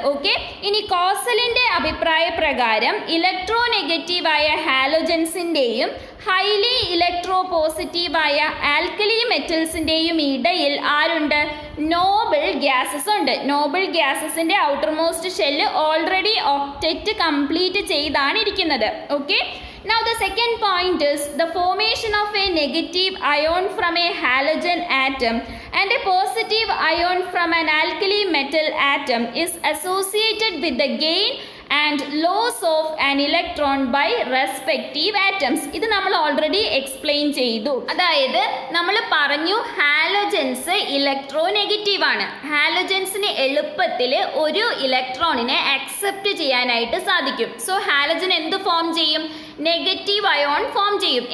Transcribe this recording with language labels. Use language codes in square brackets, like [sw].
[ml] Okay, ഇനി കോസലിൻ്റെ അഭിപ്രായ പ്രകാരം ഇലക്ട്രോ നെഗറ്റീവായ ഹാലോജൻസിൻ്റെയും ഹൈലി ഇലക്ട്രോ പോസിറ്റീവായ ആൽക്കലി മെറ്റൽസിൻ്റെയും ഇടയിൽ ആരുണ്ട്? നോബിൾ ഗ്യാസസ് ഉണ്ട്. Noble ഗ്യാസസിൻ്റെ outer most shell already octet complete ചെയ്താണ് ഇരിക്കുന്നത്. [en] Okay, now the second point is the formation of a negative ion from a halogen atom and a positive ion from an alkali metal atom is associated with the gain and loss of an electron by respective atoms. [ml] ഇത് നമ്മൾ already explain ചെയ്തു. അതായത് നമ്മൾ പറഞ്ഞു halogens electro negative ആണ്. ഹാലോജൻസിന് എളുപ്പത്തിൽ ഒരു ഇലക്ട്രോണിനെ അക്സെപ്റ്റ് ചെയ്യാനായിട്ട് സാധിക്കും. സോ ഹാലോജൻ എന്ത് ഫോം ചെയ്യും? നെഗറ്റീവ് അയോൺ ഫോം ചെയ്യും.